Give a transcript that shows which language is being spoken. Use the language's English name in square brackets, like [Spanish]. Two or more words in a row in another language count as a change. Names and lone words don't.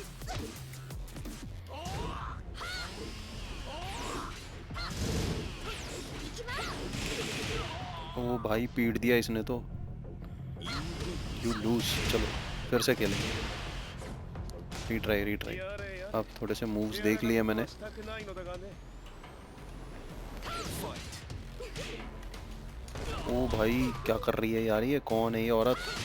[Hindi] ओ भाई, पीट दिया इसने तो। [English] you lose. [Hindi] चलो फिर से खेलेंगे, [English] retry retry. [Japanese] やれやれ。 [Hindi] अब थोड़े से मूव्स [Japanese] 手 [Hindi] देख [Japanese] 荒 [Hindi] लिए [Japanese] なこと [Hindi] मैंने। [Japanese] はしたくないのだがね。 [Hindi] ओ भाई, क्या कर रही है यार, ये कौन है ये औरत?